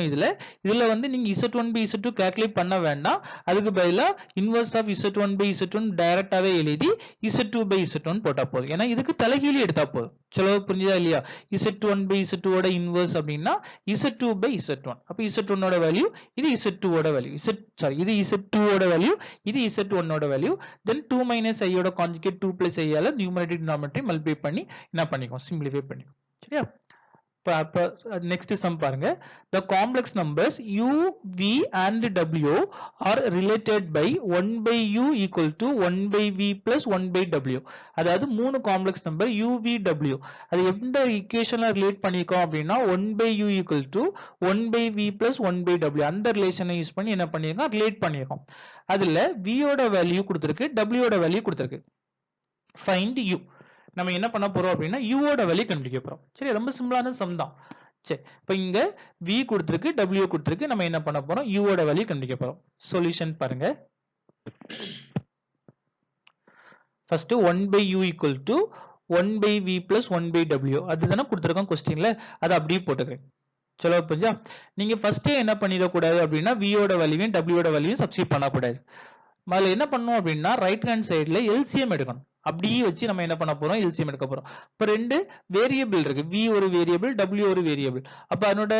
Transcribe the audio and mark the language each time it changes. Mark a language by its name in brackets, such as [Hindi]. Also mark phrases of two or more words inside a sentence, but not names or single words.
[Tamil] இதுல வந்து நீங்க Z1/Z2 கால்குலேட் பண்ண வேண்டாம், அதுக்கு பதிலா [English] inverse of Z1/Z1 [Tamil] டைரக்டாவே எழுதி Z2/Z1 போட்டா போதும். ஏன்னா இதுக்கு தலைகீழி எடுத்தா போதும். சொல்ல புரிஞ்சதா இல்லையா? Z1/Z2 ஓட இன்வர்ஸ் அப்படின்னா Z2/Z1. அப்ப Z1 ஓட வேல்யூ, இது Z2 ஓட வேல்யூ, இது Z2 ஓட வேல்யூ, இது Z1 ஓட வேல்யூ. [English] then 2 minus I [Tamil] ஓட கான்ஜுகேட் [English] 2 plus I [Tamil] ஆல [English] numerator denominator multiply [Tamil] பண்ணி என்ன பண்ணிக்கோம், சிம்பிளிஃபை பண்ணிக்கோம். சரியா? [English] next sum [Tamil] பாருங்க. [English] The complex numbers u, v and w are related by 1/u equal to 1/v plus 1/w. [Tamil] அதாவது மூணு காம்ப்ளெக்ஸ் நம்பர் u, v, w. அது எந்த ஈக்குவேஷன்ல ரிலேட் பண்ணிருக்கோம் அப்படின்னா [English] 1/u equal to 1/v plus 1/w. [Tamil] அந்த ரிலேஷனை யூஸ் பண்ணி என்ன பண்ணிருக்கோம், ரிலேட் பண்ணிருக்கோம். அதுல v ஓட வேல்யூ கொடுத்திருக்கு, w ஓட வேல்யூ கொடுத்திருக்கு. [English] find u. [Tamil] நம்ம என்ன பண்ண போறோம் அப்படின்னா u ஓட வேல்யூ கண்டுபிடிக்க போறோம். சரி, ரொம்ப [English] simple sum [Tamil] தான். சரி, இப்போ இங்க v கொடுத்திருக்கு, w கொடுத்திருக்கு, நம்ம என்ன பண்ண போறோம், u ஓட வேல்யூ கண்டுபிடிக்க போறோம். சொல்யூஷன் பாருங்க. ஃபர்ஸ்ட் [English] 1/u equal to 1/v plus 1/w. [Tamil] அதுதானே கொடுத்திருக்கோம் क्वेश्चनல, அதை அப்படியே போட்டுக்கிறேன். சொல்ல புரிஞ்சா? நீங்க ஃபர்ஸ்டே என்ன பண்ணிடக்கூடாது அப்படின்னா v ஓட வேல்யூவையும் w ஓட வேல்யூவையும் சப்ஸ்டிட்யூட் பண்ணக்கூடாது. முதல்ல என்ன பண்ணணும் அப்படின்னா [English] right hand side LCM [Tamil] எடுக்கணும். அப்படியே வச்சு நம்ம என்ன பண்ண போறோம், எல்சிஎம் எடுக்க போறோம். இப்ப ரெண்டு வேரியபிள் இருக்கு, v ஒரு வேரியபிள், w ஒரு வேரியபிள்.